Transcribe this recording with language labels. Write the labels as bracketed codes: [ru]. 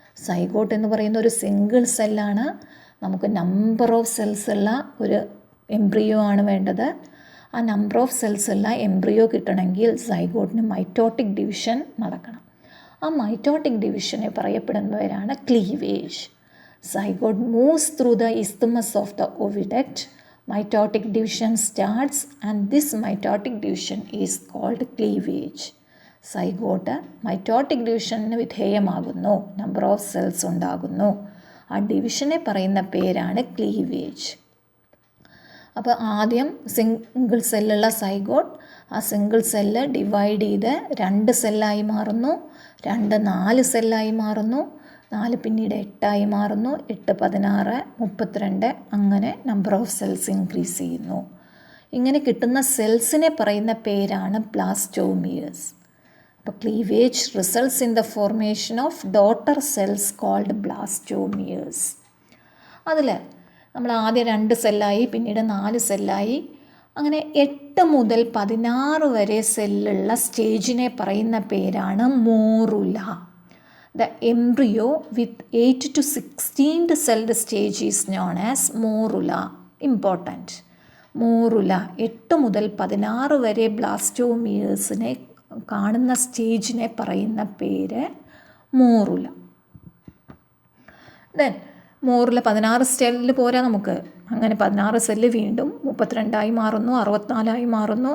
[ml] Zygote എന്ന് പറയുന്ന ഒരു സിംഗിൾ സെല്ലാണ്. നമുക്ക് നമ്പർ ഓഫ് സെൽസ് ഉള്ള ഒരു എംബ്രിയോ ആണ് വേണ്ടത്. ആ നമ്പർ ഓഫ് സെൽസ് ഉള്ള എംബ്രിയോ കിട്ടണമെങ്കിൽ സൈഗോട്ടിന് മൈറ്റോട്ടിക് ഡിവിഷൻ നടക്കണം. ആ mitotic ഡിവിഷനെ പറയപ്പെടുന്നവരാണ് cleavage. [en] Zygote moves through the isthmus of the oviduct. Mitotic division starts and this mitotic division is called cleavage. [ml] Zygote mitotic divisionന് വിധേയമാകുന്നു. നമ്പർ ഓഫ് സെൽസ് ഉണ്ടാകുന്നു. ആ ഡിവിഷനെ പറയുന്ന പേരാണ് cleavage. അപ്പോൾ ആദ്യം സിംഗിൾ സെല്ലുള്ള സൈഗോട്ട് ആ സിംഗിൾ സെല്ല് ഡിവൈഡ് ചെയ്ത് 2 സെല്ലായി മാറുന്നു. 2 4 സെല്ലായി മാറുന്നു. 4 പിന്നീട് 8 മാറുന്നു. 8 16 32 അങ്ങനെ നമ്പർ ഓഫ് സെൽസ് ഇൻക്രീസ് ചെയ്യുന്നു. ഇങ്ങനെ കിട്ടുന്ന സെൽസിനെ പറയുന്ന പേരാണ് ബ്ലാസ്റ്റോമിയേഴ്സ്. [en] അപ്പോൾ cleavage results in the formation of daughter cells called blastomeres. [ml] അതിൽ നമ്മൾ ആദ്യം 2 സെല്ലായി, പിന്നീട് 4 സെല്ലായി, അങ്ങനെ 8 മുതൽ 16 വരെ സെല്ലുള്ള സ്റ്റേജിനെ പറയുന്ന പേരാണ് morula. [en] The embryo with 8 to 16th celled stage is known as morula. Important. [ml] Morula 8 മുതൽ 16 വരെ ബ്ലാസ്റ്റോമിയേഴ്സിനെ കാണുന്ന സ്റ്റേജിനെ പറയുന്ന പേര് മോറുല. ദെൻ മോറുല 16 സെല്ലിൽ പോരാ നമുക്ക്. അങ്ങനെ 16 സെല്ല് വീണ്ടും 32 മാറുന്നു, 64 മാറുന്നു.